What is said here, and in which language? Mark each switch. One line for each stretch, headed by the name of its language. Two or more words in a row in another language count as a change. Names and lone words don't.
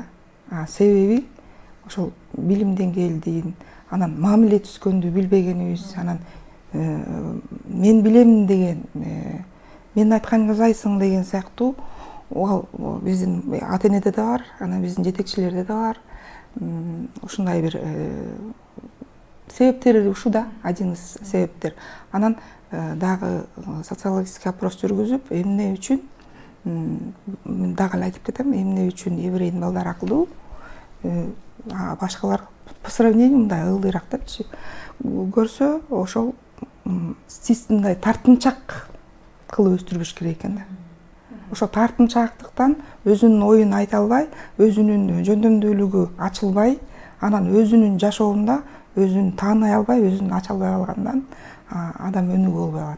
Kyrgyz: Себеби ошол билим деңгээлдин, анан мамиле түзгөндү билбегенибиз, анан мен билемин деген, мен айтканды узайсың деген сыяктуу, ал биздин ата-энеде да бар, анан биздин жетекчилерде да бар. Ушундай бир себептери ушу да,
Russian: один из
Kyrgyz: себептер. Анан дагы
Russian: социологический опрос
Kyrgyz: жүргүзүп, эмне үчүн, дагы эле айтып кетем, эмне үчүн еврейдин балдары акылдуу, башкалар
Russian: по сравнению
Kyrgyz: мындай ылдыйраак депчи, көрсө ошол мындай тартынчак кылып өстүрбөш керек экен да. Ошо тартынчаактыктан өзүнүн оюн айта албай, өзүнүн жөндөмдүүлүгү ачылбай, анан өзүнүн жашоонда өзүн тааный албай, өзүн ача албай калгандан адам өнүгүү болбой калат.